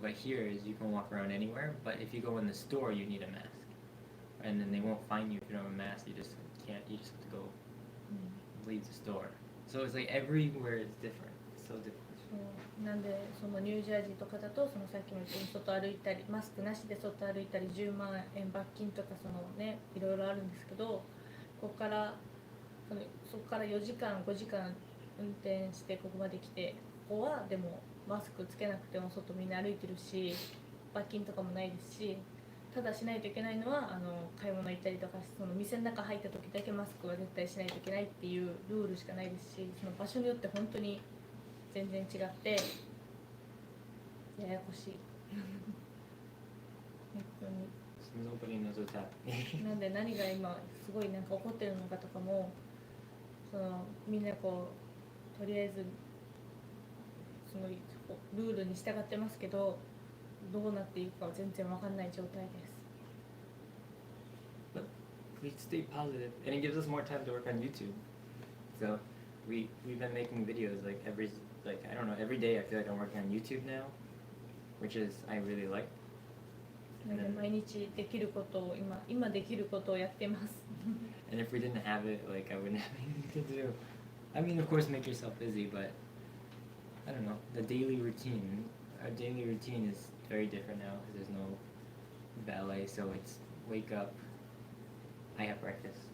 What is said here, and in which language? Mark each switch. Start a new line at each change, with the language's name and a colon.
English: But here is you can walk around anywhere. But if you go in the store, you need a mask, and then they won't fine you if you don't have a mask. You just can't. You just have to go leave the store. So it's like everywhere is different. It's so different.
Japanese: なんでそのニュージャージーとかだとそのさっきも言ったように外歩いたりマスクなしで外歩いたり10万円罰金とかそのねいろいろあるんですけどそこから 4時間5時間運転してここまで来てここはでもマスクつけなくても外みんな歩いてるし罰金とかもないですしただしないといけないのは買い物行ったりとかその店の中入った時だけマスクは絶対しないといけないっていうルールしかないですしその場所によって本当に全然違ってややこしい本当に
English: Nobody knows what's happening.
Japanese: なんで何が今すごいなんか起こってるのかとかもそのみんなこうとりあえずそのルールに従ってますけどどうなっていくかは全然わかんない状態です。
English: But we stay positive, and it gives us more time to work on YouTube. So we've been making videos like I don't know every day. I feel like I'm working on YouTube now, which is I really like.
Japanese: なんで毎日できることを今できることをやってます。
English: And if we didn't have it, like I wouldn't have anything to do. I mean, of course, make yourself busy, but I don't know. The daily routine, our daily routine is very different now because there's no ballet. So it's wake up. I have breakfast.